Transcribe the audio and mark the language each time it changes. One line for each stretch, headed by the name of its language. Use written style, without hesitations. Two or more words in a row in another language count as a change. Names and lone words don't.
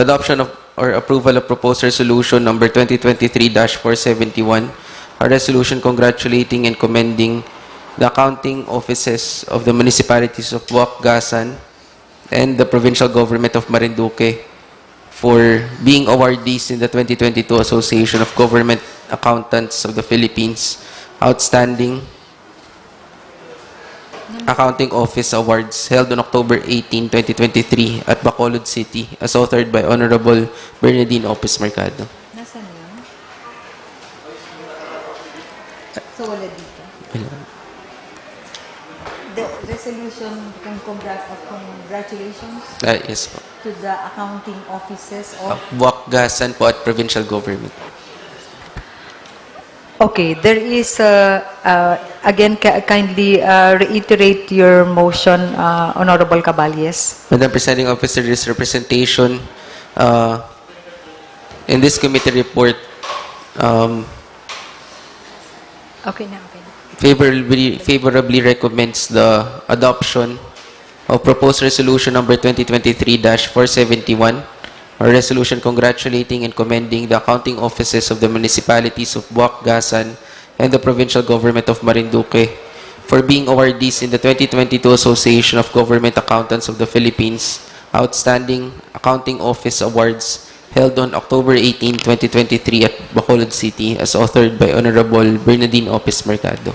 English: adoption of or approval of proposed resolution number 2023-471, a resolution congratulating and commending the accounting offices of the municipalities of Boac, Gasan, and the provincial government of Marinduque for being awardees in the 2022 Association of Government Accountants of the Philippines Outstanding Accounting Office Awards held on October 18, 2023 at Bacolod City as authored by Honorable Bernardine Opes Mercado.
Filipino: Nasaan yun? So, wala dito.
English: The resolution of congratulations Yes po. to the accounting offices of...
Filipino: Boac, Gasan po at
English: provincial government. Okay, there is, again, kindly reiterate your motion, Honorable Caballes. Madam Presiding Officer, this representation in this committee report
Filipino: Okay na, okay na.
English: favorably recommends the adoption of proposed resolution number 2023-471, a resolution congratulating and commending the accounting offices of the municipalities of Boac, Gasan, and the provincial government of Marinduque for being awardees in the 2022 Association of Government Accountants of the Philippines Outstanding Accounting Office Awards held on October 18, 2023 at Bacolod City as authored by Honorable Bernardine Opes Mercado.